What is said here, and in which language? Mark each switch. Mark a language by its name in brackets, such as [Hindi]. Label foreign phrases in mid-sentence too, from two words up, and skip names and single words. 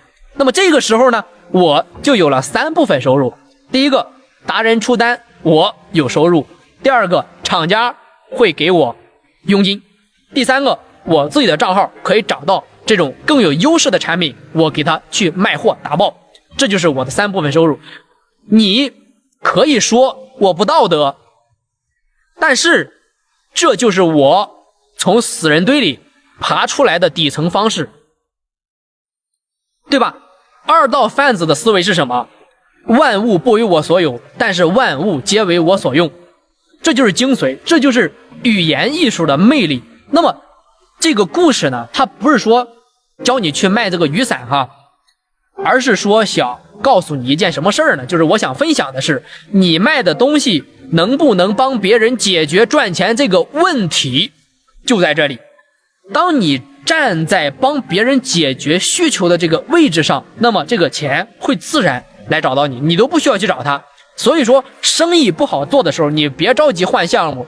[Chinese] 那麼這個時候呢，我就有了3部分收入。第一個，達人出單我有收入；第二個，廠家會給我佣金；第三個，我自己的賬號可以找到這種更有優勢的產品，我給他去賣貨打爆。這就是我的3部分收入。你可以說我不道德，但是這就是我從死人堆裡爬出來的底層方式，對吧？二道販子的思維是什麼？萬物不為我所有，但是萬物皆為我所用。這就是精髓，這就是語言藝術的魅力。那麼這個故事呢，它不是說教你去賣這個雨傘哈，而是說想告訴你一件什麼事兒呢？就是我想分享的是，你賣的東西能不能幫別人解決賺錢這個問題，就在這裡。當你站在幫別人解決需求的這個位置上，那麼這個錢會自然來找到你，你都不需要去找他。所以說，生意不好做的時候，你別着急換項目。